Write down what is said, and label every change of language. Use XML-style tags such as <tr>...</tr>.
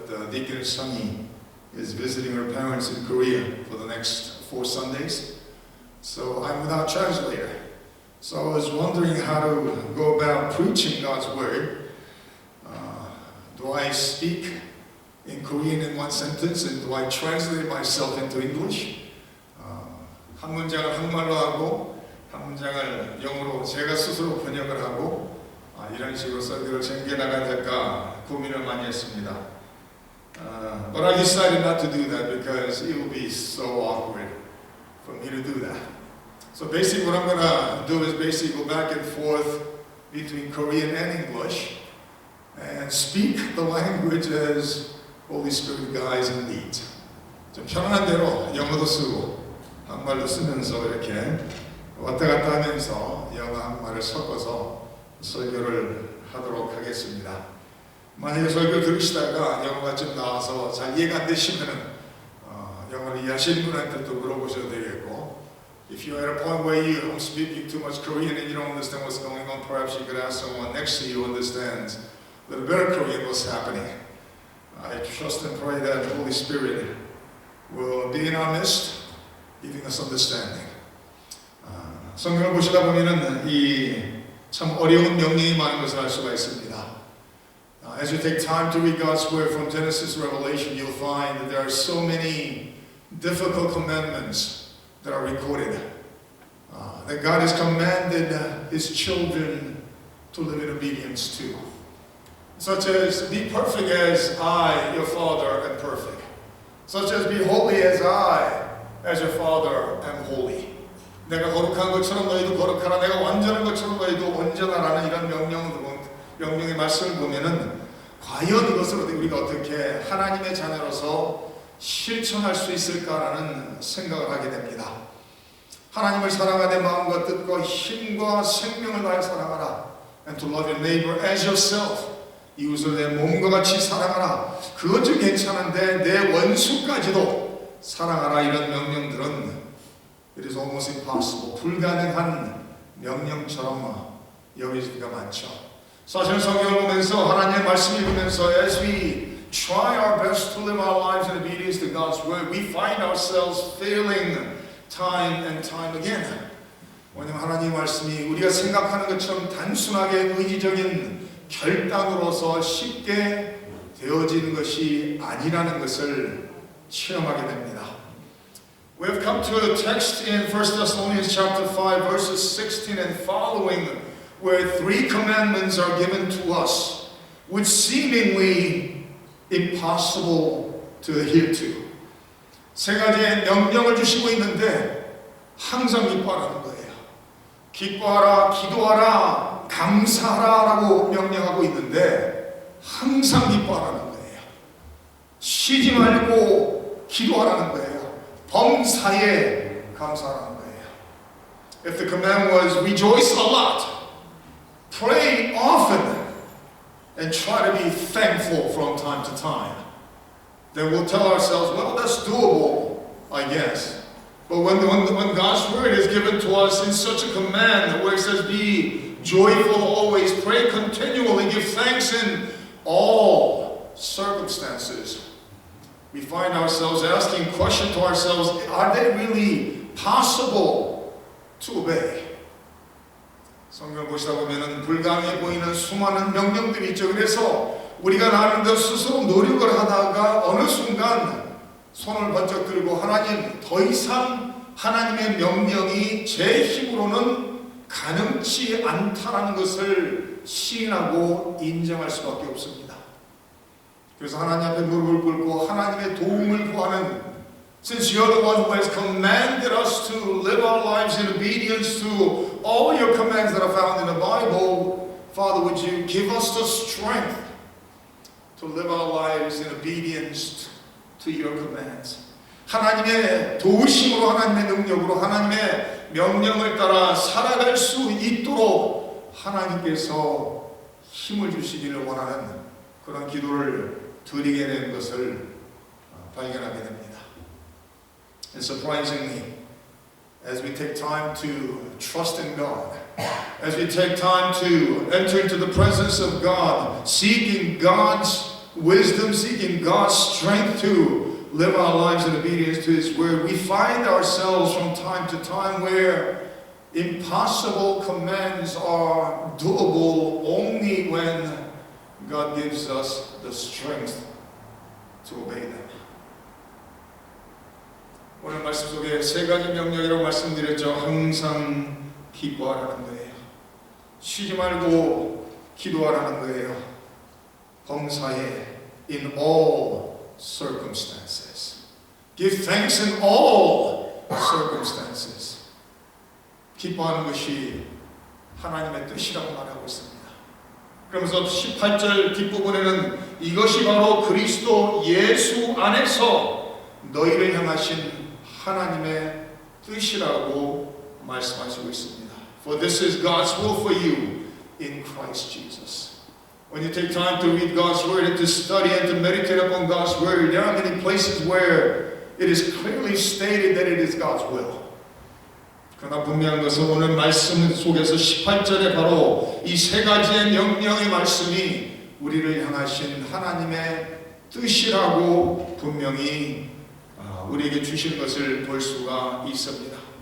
<en>Deaconess Sunny is visiting her parents in Korea for the next 4 Sundays. So I'm without translator. So I was wondering how to go about preaching God's Word. Do I speak in Korean in one sentence and do I translate myself into English?</en> <ko>한 문장을 한국말로 하고 한 문장을 영어로 제가 스스로 번역을 하고 이런 식으로 설교를 전개나가야 될까 고민을 많이 했습니다.</ko> <en>But I decided not to do that because it would be so awkward for me to do that. So basically what I'm going to do is basically go back and forth between Korean and English and speak the language as Holy Spirit guides and leads.</en> <ko>좀 편안한 대로 영어도 쓰고 한국말도 쓰면서 이렇게 왔다 갔다 하면서 영어 한국말을 섞어서 설교를 하도록 하겠습니다. 만약에 설교 들으시다가 영어가 좀 나와서 잘 이해가 안 되시면은 영어를 이해하시는 분한테 또 물어보셔도 되겠고,</ko> <en>if you're at a point where you're speaking too much Korean and you don't understand what's going on, perhaps you could ask someone next to you who understands a little better Korean what's happening. I trust and pray that the Holy Spirit will be in our midst, giving us understanding.</en> <ko>성경을 보시다 보면은 이 참 어려운 명령이 많은 것을 알 수가 있습니다.</ko> <en>As you take time to read God's Word from Genesis to Revelation, you'll find that there are so many difficult commandments that are recorded. That God has commanded His children to live in obedience to. Such as, be perfect as I, your Father, am perfect. Such as, be holy as I, as your Father, am holy.</en> <ko>내가 거룩한 것처럼 너희도 거룩하라. 내가 완전한 것처럼 너희도 온전하라는 이런 명령의 말씀을 보면은 과연 이것을 우리가 어떻게 하나님의 자녀로서 실천할 수 있을까라는 생각을 하게 됩니다. 하나님을 사랑하는 마음과 뜻과 힘과 생명을 다해 사랑하라.</ko> <en>And to love your neighbor as yourself.</en> <ko>이웃을 내 몸과 같이 사랑하라. 그것도 괜찮은데 내 원수까지도 사랑하라. 이런 명령들은</ko> <en>It is almost impossible.</en> <ko>불가능한 명령처럼 여기지가 많죠. 사실 성경을 보면서 하나님의 말씀을 읽으면서</ko> <en>as we try our best to live our lives in obedience to God's word, we find ourselves failing time and time again.</en> <ko>왜냐하면 하나님의 말씀이 우리가 생각하는 것처럼 단순하게 의지적인 결단으로서 쉽게 되어지는 것이 아니라는 것을 체험하게 됩니다.</ko> <en>We have come to a text in 1 Thessalonians chapter 5 verses 16 and following where 3 commandments are given to us which seemingly impossible to adhere to.</en> <ko>3가지의 명령을 주시고 있는데 항상 기뻐하라는 거예요. 기뻐하라, 기도하라, 감사하라라고 명령하고 있는데 항상 기뻐하라는 거예요. 쉬지 말고 기도하라는 거예요. 범사에 감사하라는 거예요.</ko> <en>If the command was rejoice a lot, pray often, and try to be thankful from time to time, then we'll tell ourselves, well, that's doable, I guess. But when God's word is given to us in such a command where it says be joyful always, pray continually, give thanks in all circumstances, we find ourselves asking questions to ourselves, are they really possible to obey?</en> <ko>성경을 보시다 보면 불가능해 보이는 수많은 명령들이 있죠. 그래서 우리가 나름대로 스스로 노력을 하다가 어느 순간 손을 번쩍 들고 하나님, 더 이상 하나님의 명령이 제 힘으로는 가능치 않다라는 것을 시인하고 인정할 수밖에 없습니다. 그래서 하나님 앞에 무릎을 꿇고 하나님의 도움을 구하는</ko> <en>Since you're the one who has commanded us to live our lives in obedience to all your commands that are found in the Bible, Father, would you give us the strength to live our lives in obedience to your commands?</en> <ko>하나님의 도우심으로 하나님의 능력으로 하나님의 명령을 따라 살아갈 수 있도록 하나님께서 힘을 주시기를 원하는 그런 기도를 드리게 되는 것을 발견하게 됩니다.</ko> <en>And surprisingly, as we take time to trust in God, as we take time to enter into the presence of God, seeking God's wisdom, seeking God's strength to live our lives in obedience to His Word, we find ourselves from time to time where impossible commands are doable only when God gives us the strength to obey them.</en> <ko>오늘 말씀 속에 세 가지 명령이라고 말씀드렸죠. 항상 기뻐하라는 거예요. 쉬지 말고 기도하라는 거예요. 범사에</ko> <en>in all circumstances. Give thanks in all circumstances.</en> <ko>기뻐하는 것이 하나님의 뜻이라고 말하고 있습니다. 그러면서 18절 뒷부분에는 이것이 바로 그리스도 예수 안에서 너희를 향하신 하나님의 뜻이라고 말씀하시고 있습니다.</ko> <en>For this is God's will for you in Christ Jesus. When you take time to read God's Word and to study and to meditate upon God's Word, there are many places where it is clearly stated that it is God's will.</en> <ko>그러나 분명한 것은 오늘 말씀 속에서 18절에 바로 이 세 가지의 명령의 말씀이 우리를 향하신 하나님의 뜻이라고 분명히 우리에게 주신 것을 볼 수가 있습니다.</ko>